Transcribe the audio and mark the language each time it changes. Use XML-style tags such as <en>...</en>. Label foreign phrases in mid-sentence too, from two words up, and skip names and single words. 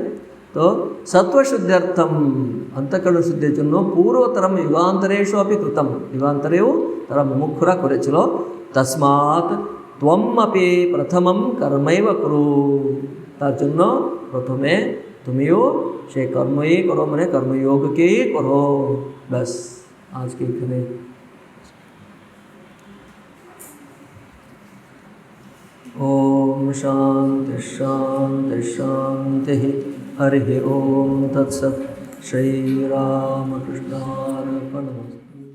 <bn>তো সত্ত্বশুদ্ধ্যর্থম, অন্তঃকরণ শুদ্ধির জন্য</bn> <sa>পূর্বতরম যুগান্তরেষু অপি কৃতম,</sa> <bn>যুগান্তরেও তারা মুমুক্ষুরা করেছিল।</bn> <sa>তস্মাৎ ত্বম আপি প্রথমম কর্মৈব কুরু,</sa> <bn>তার জন্য প্রথমে তুমিও সেই কর্মই করো, মানে কর্মযোগকেই করো। ব্যাস, আজকে এখানে</bn> <sa>ओम शांति शांति शांति। हरि ओम तत्सत्। श्री रामकृष्णार्पणमस्तु।</sa>